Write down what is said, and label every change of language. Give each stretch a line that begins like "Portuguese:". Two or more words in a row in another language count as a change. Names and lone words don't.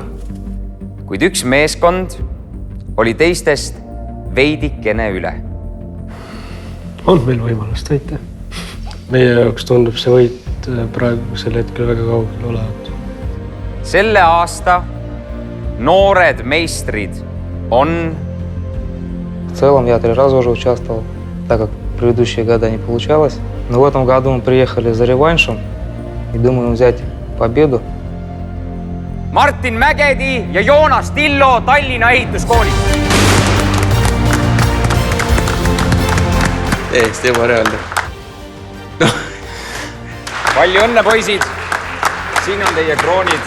Estonian: Kuid üks meeskond oli teistest veidikene üle. On meil võimalust võita. Meie jaoks tundub see võit praegusel hetkel väga kaugel olevat. Selle aasta noored meistrid on...
Russian: В целом я 3 раза уже участвовал, так как в предыдущие года не получалось. Но в этом году мы приехали за реваншем и думаем взять победу.
Estonian: Martin Mägedi ja Joonas Tillo Tallinna ehituskoolist. Täiesti ebareaalne. Palju õnne, poisid! Siin on teie kroonid.